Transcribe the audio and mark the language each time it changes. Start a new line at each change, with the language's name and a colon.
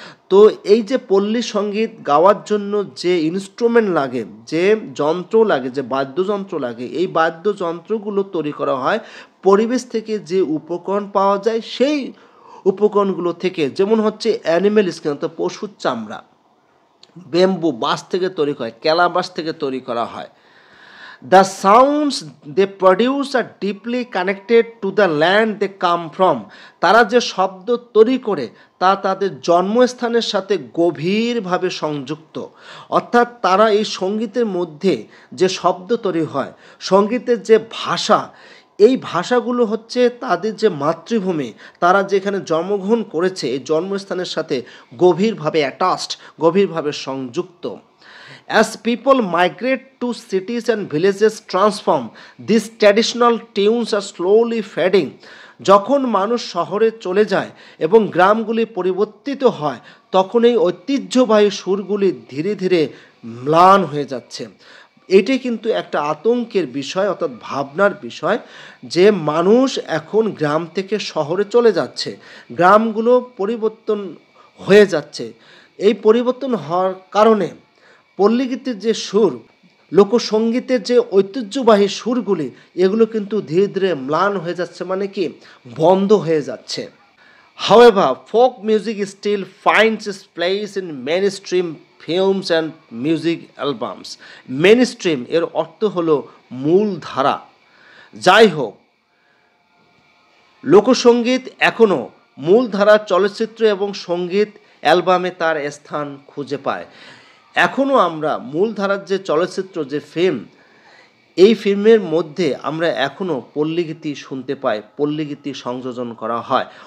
Bangla: তো এই যে পল্লী সঙ্গীত গাওয়ার জন্য যে ইনস্ট্রুমেন্ট লাগে, যে যন্ত্র লাগে, যে বাদ্যযন্ত্র লাগে, এই বাদ্যযন্ত্রগুলো তৈরি করা হয় পরিবেশ থেকে যে উপকরণ পাওয়া যায় সেই উপকরণগুলো থেকে, যেমন হচ্ছে অ্যানিমেল স্কিন অর্থাৎ পশুর চামড়া, বেম্বু বাঁশ থেকে তৈরি হয়, ক্যালাবাশ থেকে তৈরি করা হয়।
English: The sounds they produce are deeply connected to the land they come from.
Bangla: তারা যে শব্দ তৈরি করে তা তাদের জন্মস্থানের সাথে গভীরভাবে সংযুক্ত। অর্থাৎ তারা এই সঙ্গীতের মধ্যে যে শব্দ তৈরি হয়, সঙ্গীতের যে ভাষা, এই ভাষাগুলো হচ্ছে তাদের যে মাতৃভূমি, তারা যেখানে জন্মগ্রহণ করেছে এই জন্মস্থানের সাথে গভীরভাবে অ্যাটাচড, গভীরভাবে সংযুক্ত।
English: As people migrate to cities and villages transform, these traditional tunes are slowly fading.
Bangla: যখন মানুষ শহরে চলে যায় এবং গ্রামগুলি পরিবর্তিত হয়, তখন এই ঐতিহ্যবাহী সুরগুলি ধীরে ধীরে ম্লান হয়ে যাচ্ছে। এটি কিন্তু একটা আতঙ্কের বিষয়, অর্থাৎ ভাবনার বিষয়, যে মানুষ এখন গ্রাম থেকে শহরে চলে যাচ্ছে, গ্রামগুলো পরিবর্তন হয়ে যাচ্ছে। এই পরিবর্তন হওয়ার কারণে পল্লীগীতের যে সুর, লোকসঙ্গীতের যে ঐতিহ্যবাহী সুরগুলি, এগুলো কিন্তু ধীরে ধীরে ম্লান হয়ে যাচ্ছে, মানে কি বন্ধ হয়ে যাচ্ছে।
English: However, folk music still finds its place in mainstream films and music albums.
Bangla: Mainstream এর অর্থ হলো মূল ধারা। যাই হোক, লোকসঙ্গীত এখনও মূলধারার চলচ্চিত্র এবং সঙ্গীত অ্যালবামে তার স্থান খুঁজে পায়। এখনও আমরা মূলধারার যে চলচ্চিত্র, যে ফিল্ম, এই ফিল্মের মধ্যে আমরা এখনও পল্লীগীতি শুনতে পাই, পল্লীগীতি সংযোজন করা হয়।